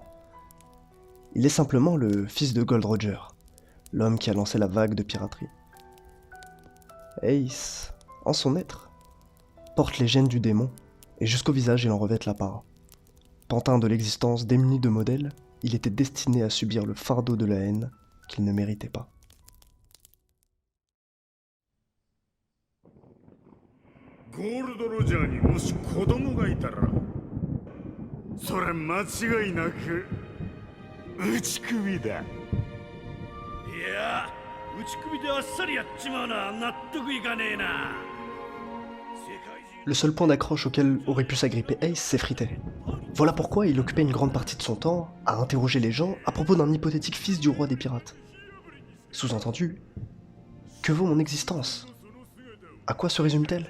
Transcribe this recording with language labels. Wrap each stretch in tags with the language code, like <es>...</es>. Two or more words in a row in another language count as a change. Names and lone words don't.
<fr>Il est simplement le fils de Gold Roger, l'homme qui a lancé la vague de piraterie. Ace, en son être, porte les gènes du démon, et jusqu'au visage il en revêt la part. Pantin de l'existence démuni de modèle, il était destiné à subir le fardeau de la haine qu'il ne méritait pas.</fr> <ja>ゴールドロジャーにもし子供がいたらそれ間違いなく打ち首だ。いや打ち首であっさりやっちまうな。納得いかねえな。</ja> <fr>Le seul point d'accroche auquel aurait pu s'agripper Ace s'effritait. Voilà pourquoi il occupait une grande partie de son temps à interroger les gens à propos d'un hypothétique fils du roi des pirates. Sous-entendu, que vaut mon existence? À quoi se résume-t-elle?</fr>